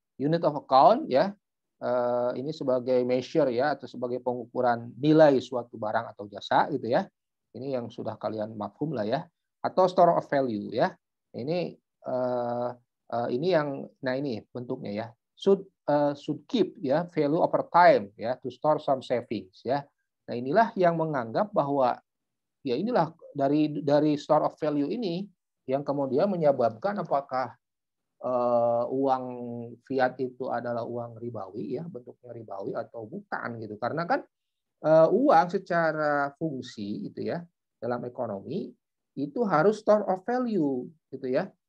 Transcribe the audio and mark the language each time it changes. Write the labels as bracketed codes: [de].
[id] Unit of account ya, ini sebagai measure ya, atau sebagai pengukuran nilai suatu barang atau jasa gitu ya. Ini yang sudah kalian mafhum lah ya. Atau store of value ya. Ini yang, nah ini bentuknya ya. [en] Should keep [id] ya [en] value over time ya, to store some savings ya. [id] Nah inilah yang menganggap bahwa ya inilah dari store of value ini yang kemudian menyebabkan apakah uang fiat itu adalah uang ribawi ya, bentuknya ribawi atau bukan gitu. Karena kan uang secara fungsi itu ya, dalam ekonomi itu harus store of value gitu ya.